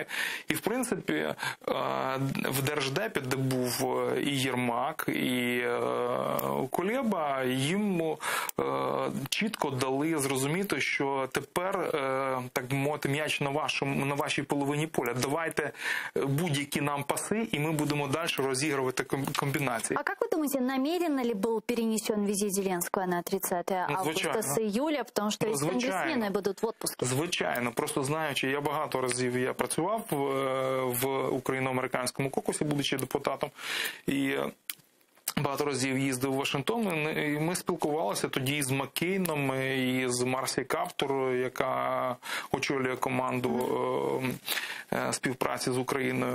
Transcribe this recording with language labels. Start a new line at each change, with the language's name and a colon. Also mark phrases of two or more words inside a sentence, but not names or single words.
Ukrainian: І, в принципі, в Держдепі, де був і Єрмак, і Кулеба, їм чітко дали зрозуміти, що тепер, так би мовити, м'яч на вашій половині поля. Давайте будь-які нам паси,
Russian: и мы будем дальше разыгрывать комбинации. А как вы думаете, намеренно ли был перенесен визит Зеленского на 30 августа с июля, потому что конгрессмены будут в отпуске?
Ukrainian: Звичайно. Просто знаючи, я багато разів працював в україно-американському кокусі, будучи депутатом, і багато разів їздив в Вашингтон, і ми спілкувалися тоді з Маккейном, і з Марсі Каптур, яка очолює команду співпраці з Україною.